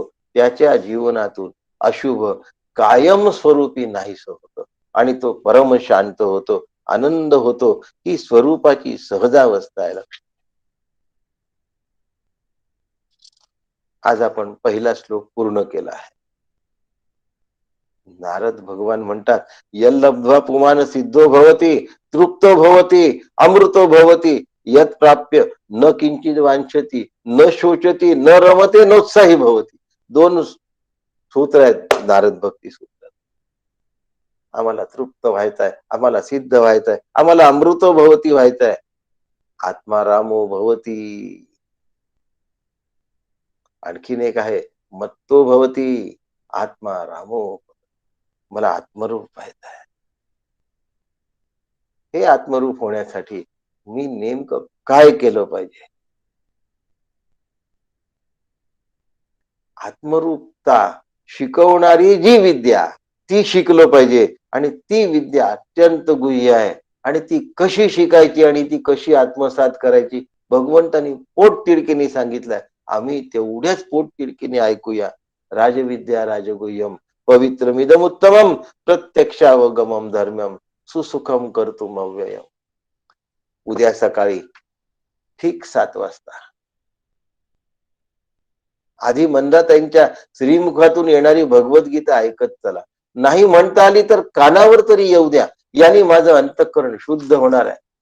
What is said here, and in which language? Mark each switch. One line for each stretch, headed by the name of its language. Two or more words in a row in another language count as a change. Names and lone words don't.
Marathi: त्याच्या जीवनातून अशुभ कायम स्वरूपी नाहीस होत आणि तो परम शांत होतो, आनंद होतो. ही स्वरूपाची सहजावस्था आहे. आज आपण पहिला श्लोक पूर्ण केला आहे. नारद भगवान म्हणतात,
Sanskrit: यल्लब्ध्वा पुमान सिद्धो भवती, तृप्तो भवती, अमृतो भवती, यत प्राप्य न किंचित वांछती, न शोचती, न रमते, नोत्साही भवती.
Marathi: दोन सूत्र आहेत नारद भक्ती सूत्र. आम्हाला तृप्त व्हायचंय, आम्हाला सिद्ध व्हायचंय, आम्हाला
Sanskrit: अमृतो भवती
Marathi: व्हायचंय,
Sanskrit: आत्मा रामो भवती.
Marathi: आणखीन एक आहे,
Sanskrit: मत्तो भवती, आत्मा रामो.
Marathi: मला आत्मरूप व्हायचं आहे. हे आत्मरूप होण्यासाठी मी नेमकं काय केलं पाहिजे? आत्मरूपता शिकवणारी जी विद्या ती शिकलं पाहिजे. आणि ती विद्या अत्यंत गुह्य आहे. आणि ती कशी शिकायची आणि ती कशी आत्मसात करायची भगवंतांनी पोट तिडकीने सांगितलंय. आम्ही तेवढ्याच पोट तिडकीने ऐकूया.
Sanskrit: राजविद्या राजगुह्यम पवित्रमिदम उत्तमम प्रत्यक्षावगमम धर्म्यम सुसुखम कर्तुम अव्ययम.
Marathi: उद्या सकाळी ठीक 7 वाजता आधी मंदाताईंच्या श्रीमुखातून येणारी भगवद्गीता ऐकत चला. नाही म्हणता आली तर कानावर तरी येऊ द्या. याने माझं अंतःकरण शुद्ध होणार आहे.